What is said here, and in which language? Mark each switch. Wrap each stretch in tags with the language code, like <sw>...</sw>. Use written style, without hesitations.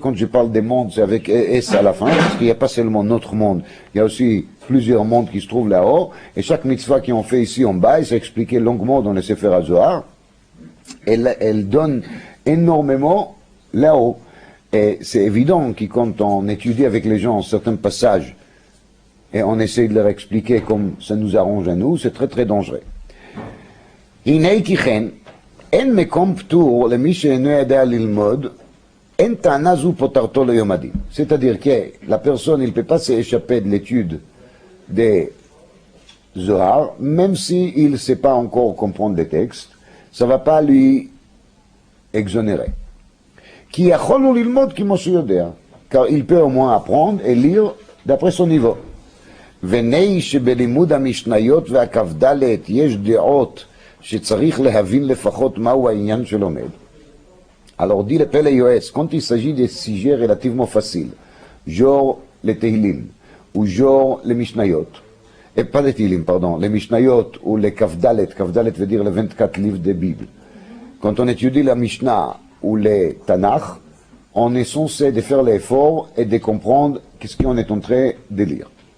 <fr>Quand je parle des mondes, c'est avec S à la fin, parce qu'il n'y a pas seulement notre monde, il y a aussi plusieurs mondes qui se trouvent là-haut, et chaque mitzvah qu'on fait ici en bas, c'est expliqué longuement dans le Sefer HaZohar, elle donne énormément là-haut. Et c'est évident que quand on étudie avec les gens certains passages, et on essaie de leur expliquer comme ça nous arrange à nous, c'est très très dangereux.</fr> <he>הנה כי כן, אין מקום פטור למי שאינו יודע ללמוד, אין טענה זו פוטרתו ליום הדין.</he> <fr>C'est-à-dire que la personne, il ne peut pas s'échapper de l'étude des Zohar, même s'il ne sait pas encore comprendre les textes, ça ne va pas lui exonérer.</fr> <he>כי יכול הוא ללמוד כמו שיודע,</he> <fr>car il peut au moins apprendre et lire d'après son niveau.</fr> <he>ונהי שבלימוד המשניות והכ"ד יש דעות שצריך להבין לפחות מהו העניין שלומד.</he> <fr>Alors dit le Pele Yoetz, quand il s'agit des sujets relativement faciles, genre les Tehillim, ou genre les Mishnayot, et pas les Tehillim, pardon, les Mishnayot ou les Kavdalet, Kavdalet veut dire les 24 livres de Bible. Quand on étudie la Mishnah ou les Tanakh, on est censé de faire l'effort et de comprendre qu'est-ce qu'on est en train de lire.</fr>